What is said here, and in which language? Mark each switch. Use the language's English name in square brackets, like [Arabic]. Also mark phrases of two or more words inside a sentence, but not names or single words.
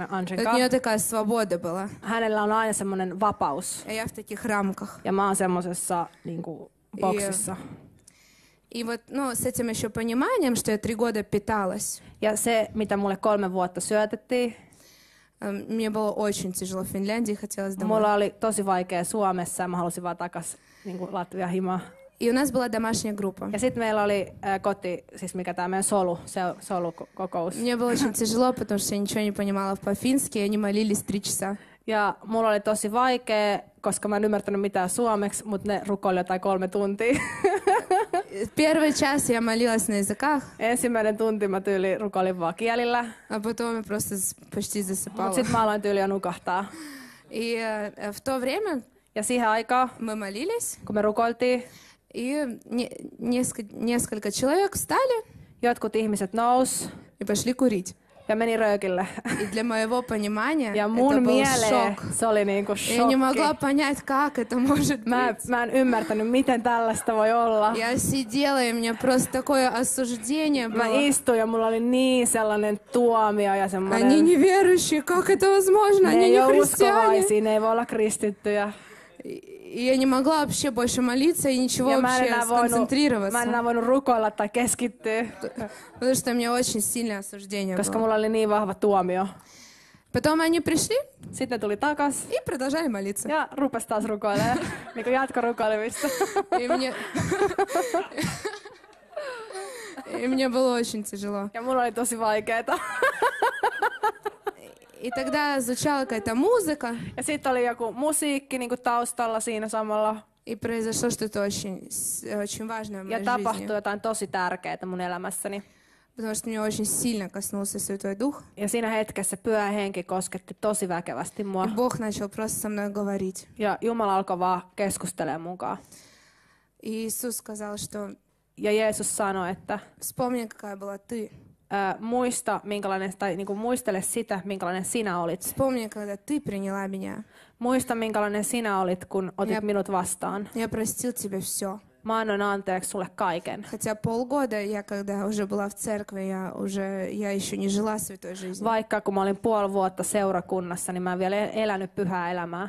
[Russian] у [Finnish] kanssa, [Russian] нее такая свобода была. [Finnish] hänellä on aina semmoinen vapaus. [Russian] А я в таких рамках. [Finnish] Ja mä oon semmosessa niinku boksissa. [Russian] И вот, с этим еще пониманием, что я 3 года питалась, [Finnish] Ja se, mitä mulle 3 vuotta syötettiin, [Russian] мне было очень тяжело в Финляндии, хотелось домой. [Finnish] mulla oli tosi vaikea Suomessa ja mä halusin vaan takas niinku Latvian himaan. [Russian] И у нас была домашняя группа. [Finnish] Ja sitten meillä oli siis mikä tää meidän solukokous. [Russian] Мне было очень тяжело, потому что я ничего не понимала по-фински, и они молились 3 часа. [Finnish] Ja mulla oli tosi vaikea, koska mä en ymmärtänyt mitään suomeksi, mutta ne rukoili jotain 3 tuntia. [Russian] Первый час я молилась на языках, [Finnish] Ensimmäinen tunti mä tyyli rukoilin vaan kielillä, [Russian] а потом я просто почти [Finnish] mutta [Russian] засыпала. [Finnish] sitten mä aloin tyyli jo nukahtaa. [Russian] И в то время [Finnish] Ja siihen aikaan, [Russian] мы молились, [Finnish] kun me rukoiltiin, [Russian] и несколько человек встали [Finnish] jotkut ihmiset nousi [Russian] и пошли курить. [Finnish] ja meni röökille. [Russian] И для моего понимания [Finnish] Ja [Russian] это [Finnish] mun [Russian] был [Finnish] mieleen [Russian] шок. [Finnish] se oli niinku [Russian] Я не могла [Finnish] shokki. [Russian] понять, как это может быть. [Finnish] Mä en ymmärtänyt, miten tällaista voi olla. [Russian] Я сидела, и у меня просто такое осуждение [Finnish] Mä [Russian] было. [Finnish] istuin ja mulla oli niin sellainen tuomio ja [Russian] Они [Finnish] semmoinen... [Russian] неверующие, как это возможно? [Finnish] Ne [Russian] Они [Finnish] ei [Russian] не [Finnish] ole [Russian] христиане. [Finnish] uskovaisia, ne ei voi olla kristittyjä. [Russian] И я не могла вообще больше молиться и ничего [Finnish] Ja mä en [Russian] вообще [Finnish] enää voinut [Russian] сконцентрироваться. [Finnish] rukoilla tai keskittyä, [Russian] Потому что у меня очень сильное осуждение [Finnish] koska [Russian] было. [Finnish] mulla oli niin vahva tuomio. [Russian] Потом они пришли [Finnish] Sitten ne tuli takas [Russian] и продолжали молиться. [Finnish] ja rupes taas rukoilemaan. Niin kuin jatkorukoilemista. [Russian] И мне было очень тяжело. [Finnish] Ja mulla oli tosi vaikeeta. [Russian] И тогда звучала какая-то музыка, [Finnish] Ja sitten oli joku musiikki niin kuin taustalla siinä samalla. [Russian] и произошло что-то очень важное в [Finnish] Ja [Russian] моей [Finnish] tapahtui [Russian] жизни. [Finnish] jotain tosi tärkeää mun elämässäni. [Russian] Потому что меня очень сильно коснулся Святой Дух. [Finnish] Ja siinä hetkessä Pyhä Henki kosketti tosi väkevästi mua. [Russian] И Бог начал просто со мной говорить. [Finnish] Ja Jumala alkoi vaan keskustelemaan munkaan. [Russian] И Иисус сказал, что [Finnish] Ja Jeesus sanoi, että [Russian] вспомни, какая была ты. [Finnish] muista, minkälainen, tai niin kuin muistele sitä, minkälainen sinä olit. [Russian] Вспомни, когда ты приняла меня. [Finnish] Muista, minkälainen sinä olit, kun otit Ja- minut vastaan. [Russian] Я простил тебе все. [Finnish] Mä annoin anteeksi sulle kaiken. [Russian] Хотя полгода я, когда уже была в церкви, я еще не жила святой жизнью. [Finnish] Vaikka kun mä olin 5 vuotta seurakunnassa, niin mä en vielä elänyt pyhää elämää.